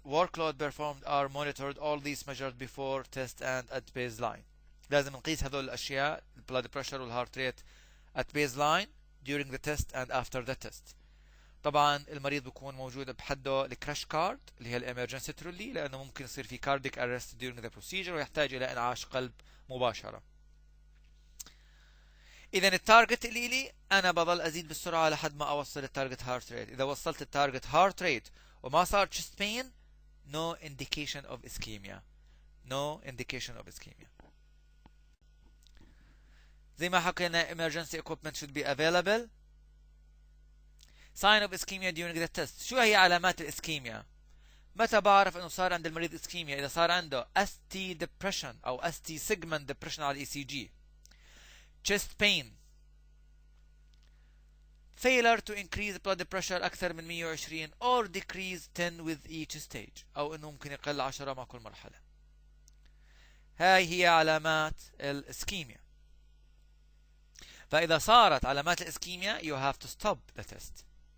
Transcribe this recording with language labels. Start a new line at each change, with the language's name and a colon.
English: Workload performed are monitored. All these measured before test and at baseline.
Arabic: لازم نقيس هذول الأشياء
English: blood pressure والheart rate at baseline, during the test and after the test.
Arabic: طبعا المريض بيكون موجود بحده الكراش كارد اللي هي الامرجنسي ترولي، لانه ممكن يصير في كارديك ارست
English: during the procedure
Arabic: ويحتاج الى انعاش قلب مباشره. اذا التارجت اللي لي انا بضل ازيد بالسرعه لحد ما اوصل التارجت هارت ريت. اذا وصلت التارجت هارت ريت وما صار
English: chest pain, no indication of ischemia. No indication of ischemia.
Arabic: زي ما حكينا
English: emergency equipment should be available. Sign of ischemia during the test.
Arabic: شو هي علامات الاسكيميا؟ متى بعرف انه صار عند المريض اسكيميا؟ اذا صار عنده ST depression او ST segment depression على ECG.
English: chest pain. failure to increase blood pressure
Arabic: اكثر من 120
English: or decrease 10 with each stage،
Arabic: او انه ممكن يقل 10 مع كل مرحلة. هاي هي علامات الاسكيميا. فاذا صارت علامات الاسكيميا
English: you have to stop the test.